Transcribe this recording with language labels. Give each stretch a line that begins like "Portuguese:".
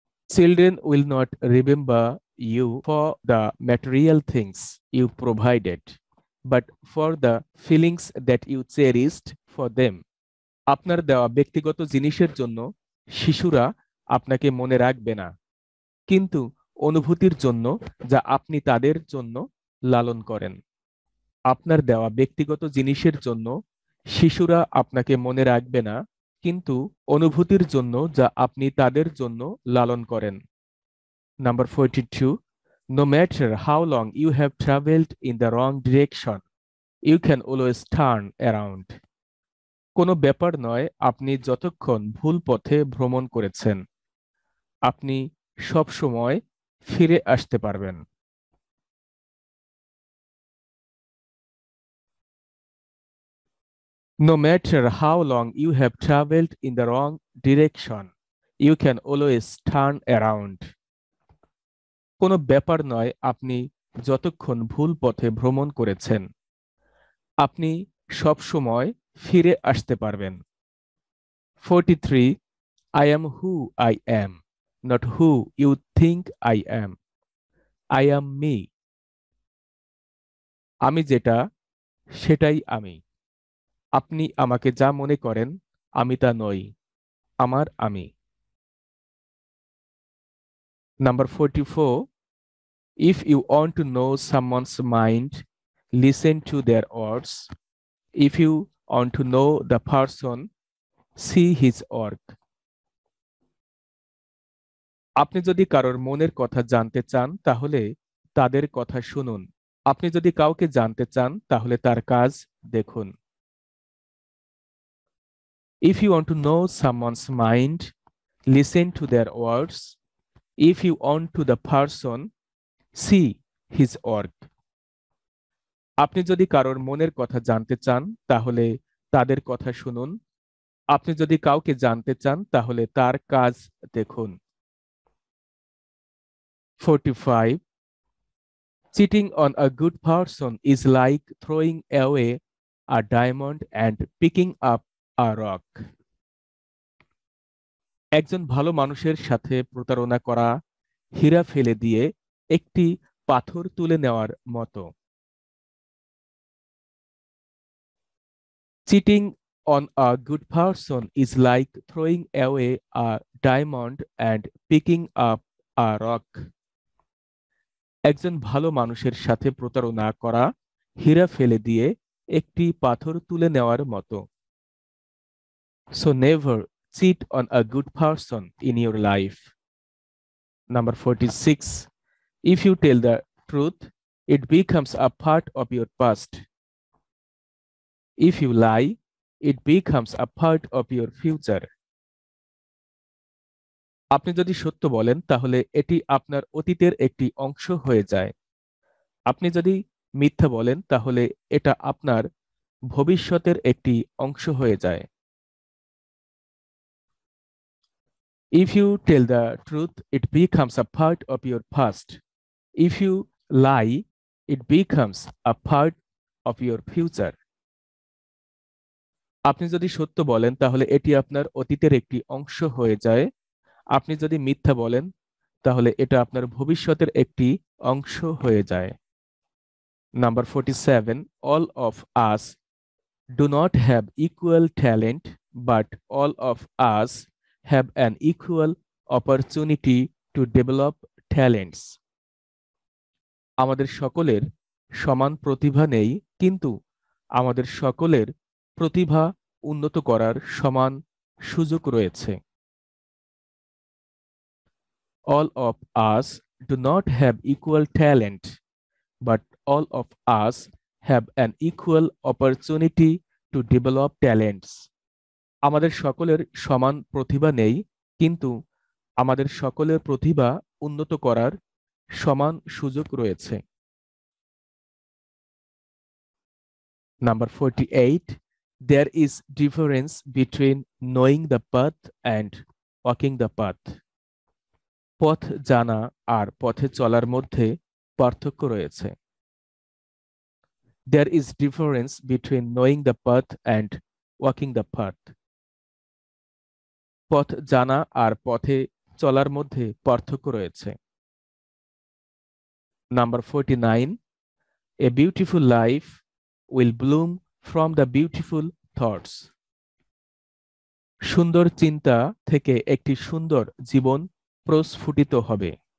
English: Children will not remember you for the material things you provided, but for the feelings that you cherished for them.
Bangla: আপনার দেওয়া ব্যক্তিগত জিনিসের জন্য শিশুরা আপনাকে মনে রাখবে না, কিন্তু অনুভূতির জন্য যা আপনি তাদের জন্য লালন করেন। আপনার দেওয়া ব্যক্তিগত জিনিসের জন্য শিশুরা আপনাকে মনে রাখবে না, কিন্তু অনুভূতির জন্য যা আপনি তাদের জন্য লালন করেন।
English: Number 42. No matter how long you have traveled in the wrong direction, you can always turn around.
Bangla: কোনো ব্যাপার নয় আপনি যতক্ষণ ভুল পথে ভ্রমণ করেছেন, আপনি সব সময় ফিরে আসতে পারবেন।
English: No matter how long you have traveled in the wrong direction, you can always turn around.
Bangla: কোনো ব্যাপার নয় আপনি যতক্ষণ ভুল পথে ভ্রমণ করেছেন, আপনি সব সময় ফিরে আসতে পারবেন।
English: 43. I am who I am, not who you think I am. I am me.
Bangla: আমি যেটা সেটাই আমি। আপনি আমাকে যা মনে করেন আমি তা নই, আমার আমি।
English: Number 44. If you want to know someone's mind, listen to their words. If you want to know the person, see his work.
Bangla: আপনি যদি কারোর মনের কথা জানতে চান তাহলে তাদের কথা শুনুন। আপনি যদি কাউকে জানতে চান তাহলে তার কাজ দেখুন।
English: If you want to know someone's mind, listen to their words. If you want to the person, see his work.
Bangla: আপনি যদি কারোর মনের কথা জানতে চান তাহলে তাদের কথা শুনুন। আপনি যদি কাউকে জানতে চান তাহলে তার কাজ দেখুন।
English: 45. Cheating on a good person is like throwing away a diamond and picking up a rock.
Bangla: একজন ভালো মানুষের সাথে প্রতারণা করা হীরা ফেলে দিয়ে একটি পাথর তুলে নেওয়ার মতো।
English: Cheating on a good person is like throwing away a diamond and picking up a rock.
Bangla: একজন ভালো মানুষের সাথে প্রতারণা করা হীরা ফেলে দিয়ে একটি পাথর তুলে নেওয়ার মতো।
English: So never cheat on a good person in your life. Number 46. If you tell the truth, it becomes a part of your past. If you lie, it becomes a part of your future.
Bangla: আপনি যদি সত্য বলেন তাহলে এটি আপনার অতীতের একটি অংশ হয়ে যায়। আপনি যদি মিথ্যা বলেন তাহলে এটা আপনার ভবিষ্যতের একটি অংশ হয়ে যায়।
English: If you tell the truth, it becomes a part of your past. If you lie, it becomes a part of your future.
Bangla: আপনি যদি সত্য বলেন তাহলে এটি আপনার অতীতের একটি অংশ হয়ে যায়। আপনি যদি মিথ্যা বলেন তাহলে এটা আপনার ভবিষ্যতের একটি অংশ হয়ে যায়।
English: Number 47. All of us do not have equal talent, but all of us have an equal opportunity to develop talents.
Bangla: আমাদের সকলের সমান প্রতিভা নেই, কিন্তু আমাদের সকলের প্রতিভা উন্নত করার সমান সুযোগ রয়েছে।
English: All of us do not have equal talent, but all of us have an equal opportunity to develop talents.
Bangla: আমাদের সকলের সমান প্রতিভা নেই, কিন্তু আমাদের সকলের প্রতিভা উন্নত করার সমান সুযোগ রয়েছে।
English: Number 48. There is difference between knowing the path and walking the path.
Bangla: পথ জানা আর পথে চলার মধ্যে পার্থক্য রয়েছে।
English: There is difference between knowing the path and walking the path.
Bangla: পথ জানা আর পথে চলার মধ্যে পার্থক্য রয়েছে।
English: Number 49, a beautiful life will bloom from the beautiful thoughts.
Bangla: সুন্দর চিন্তা থেকে একটি সুন্দর জীবন প্রস্ফুটিত হবে।